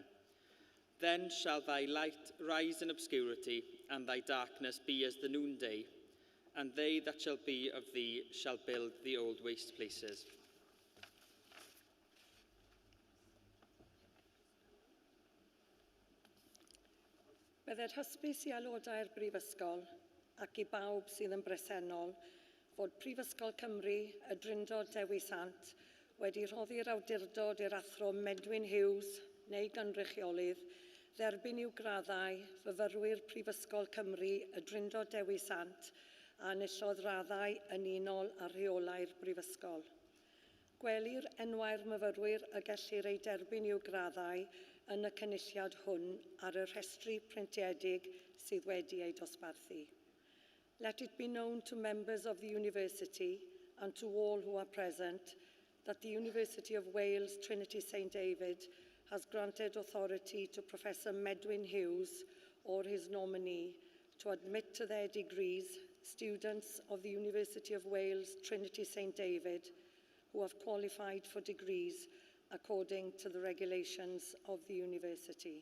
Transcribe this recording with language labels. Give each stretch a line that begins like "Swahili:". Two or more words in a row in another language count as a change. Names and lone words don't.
English: Then shall thy light rise in obscurity, and thy darkness be as the noonday, and they that shall be of thee shall build the old waste places.
Welsh: Byddai'r hysbys I aelodau'r Brifysgol ac I bawb sydd yn bresennol fod Prifysgol Cymru y Drindod Dewi Sant wedi rhoddi'r awdurdod i'r athro Medwyn Hughes neu gynrychiolydd dderbyn i'w graddau fyfyrwyr Prifysgol Cymru y Drindod Dewi Sant a enillodd raddau yn unol a rheolau'r Brifysgol. Gwelir enwau'r myfyrwyr y gellir ei derbyn i'w graddau yn y cynulliad hwn ar y rhestru preintiedig sydd wedi ei dosbarthu.
English: Let it be known to members of the university and to all who are present that the University of Wales Trinity St David has granted authority to Professor Medwyn Hughes or his nominee to admit to their degrees students of the University of Wales Trinity St David who have qualified for degrees according to the regulations of the university.